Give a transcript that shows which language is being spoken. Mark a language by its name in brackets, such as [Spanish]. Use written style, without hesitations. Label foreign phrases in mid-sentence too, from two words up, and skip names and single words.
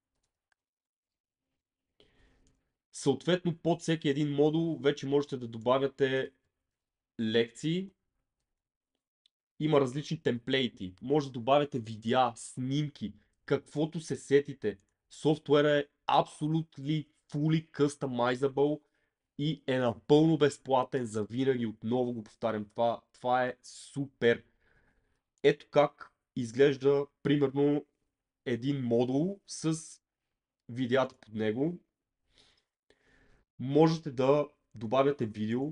[Bulgarian] Съответно под всеки един модул вече можете да добавяте лекции. Има различни темплейти. Може да добавяте видеа, снимки, каквото се сетите. Софтуера е [English] absolutely fully customizable [Bulgarian] и е напълно безплатен за винаги. Отново го повтарям, това е супер. Ето как изглежда примерно един модул с видеята под него. Можете да добавяте видео.